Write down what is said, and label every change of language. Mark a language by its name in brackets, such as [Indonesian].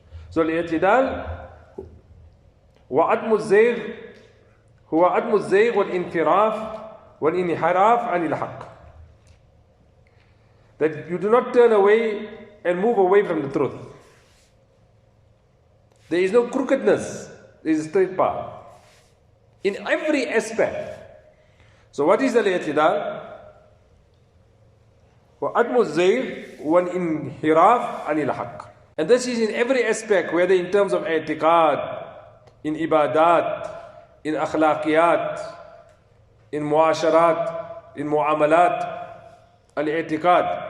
[Arabic] So al-i'tidal وعدم الزيغ هو عدم الزيغ والانفراف والانحراف عن الحق. [English] That you do not turn away and move away from the truth. There is no crookedness, there is a straight path in every aspect. So what is al-i'tidal? [Arabic] وعدم الزيغ والانحراف عن الحق. [English] And this is in every aspect, whether in terms of i'tiqad, in ibadat, in akhlaqiyat, in muasharat, in muamalat, al-i'tiqad.